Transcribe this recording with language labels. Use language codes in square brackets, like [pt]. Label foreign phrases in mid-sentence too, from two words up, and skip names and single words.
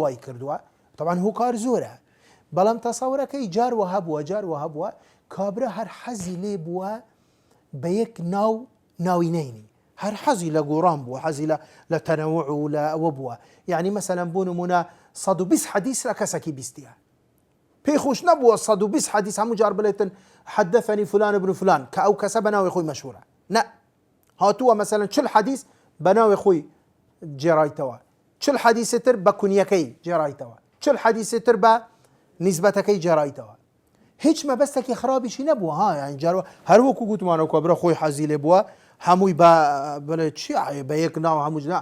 [ckb] وای کردووە طبعا هوکار زۆرە بەڵام تەسەورەکەی جاروە هەبووە کابرا هەر حەزی لێ بووە بە یەک ناوی نینی هەر حەزی لە گۆڕان بووە حەزی لە تەنەوع و لە ئەوە بووە یعنی مەسەلەن بۆ نمونە 120 حەدیث لە کەسێکی بیستیە پێی خۆش نەبووە 120 حەدیث هەموو جار بڵێتن [ar] حدثني فلان ابن فلان [ckb] کە ئەو کەسە بەناوی خۆی مەشهورە، نە هاتووە مەسەلەن 40 حەدیث بەناوی خۆی جێڕایتەوە، 40 حەدیثی تر بە کونیەکەی جێڕایتەوە، 40 حەدیثی تر بە نیسبەتەکەی جێڕایتەوە، هیچ مەبەستێکی خراپیشی نەبووە. ها یعنی جار هەروەکو گوتمانەوە کابرا خۆی حەزی لێ بووە هەمووی بە بڵێ چی بە یەک ناو هەموو جنا